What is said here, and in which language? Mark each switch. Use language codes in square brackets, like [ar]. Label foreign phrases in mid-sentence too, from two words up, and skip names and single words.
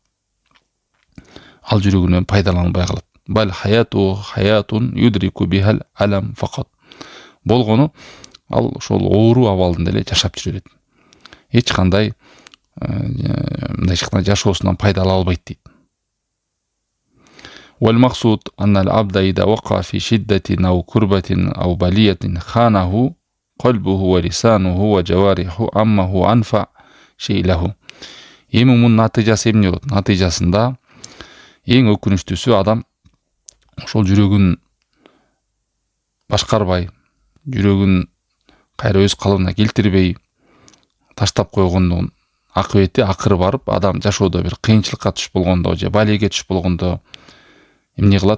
[ky] Ал жүрөгүнөн пайдаланбай калат. [ar] بل حياة يدرك بها الألم فقط. [ky] Болгону ал ошол оору абалында эле жашап жүрө берет. Эч кандай мындай чыкканда жашоосунан пайда ала албайт дейт. [ar] والمقصود أن العبد إذا وقع في شدة أو كربة أو بلية خانه قلبه ولسانه وجوارحه عما هو أنفع شيء له. [ky] Эми мунун натыйжасы эмне болот? Натыйжасында эң өкүнүчтүүсү адам ошол жүрөгүн башкарбай, жүрөгүн кайра өз калыбына келтирбей таштап койгондун акыбети акыры барып, адам жашоодо бир кыйынчылыкка түшүп болгондо же балеге түшүп болгондо эмне кылат?